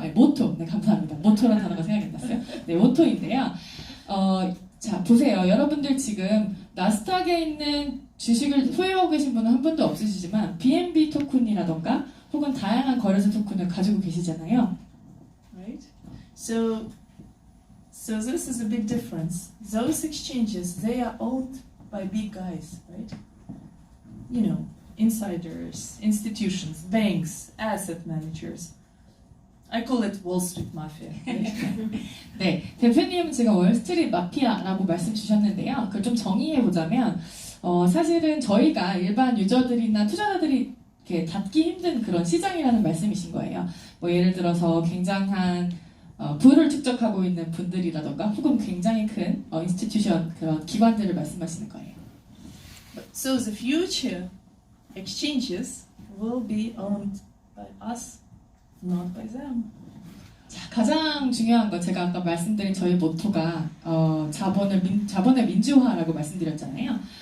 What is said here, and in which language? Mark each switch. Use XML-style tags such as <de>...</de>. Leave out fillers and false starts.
<ko>네, 모토. 네, 감사합니다. 모토라는 단어가 생각이 났어요. 네, 모토인데요. 자, 보세요. 여러분들 지금 나스닥에 있는 주식을 소유하고 계신 분은 한 분도 없으시지만 BNB 토큰이라던가 혹은 다양한 거래소 토큰을 가지고 계시잖아요.</ko> <en>Right? So this is a big difference. Those exchanges, they are owned by big guys, right? You know, insiders, institutions, banks, asset managers. I call it Wall Street Mafia. Right?</en> <ko>네, 대표님은 지금 월스트리트 마피아라고 말씀 주셨는데요. 그걸 좀 정의해 보자면 사실은 저희가 일반 유저들이나 투자자들이 이렇게 닫기 힘든 그런 시장이라는 말씀이신 거예요. 뭐 예를 들어서 굉장한 부를 축적하고 있는 분들이라던가 혹은 굉장히 큰 인스티튜션 그런 기관들을 말씀하시는 거예요.</ko> <en>So the future exchanges will be owned by us, not by them.</en> <ko>자, 가장 중요한 건 제가 아까 말씀드린 저희 모토가 자본의 민주화라고 말씀드렸잖아요.</ko>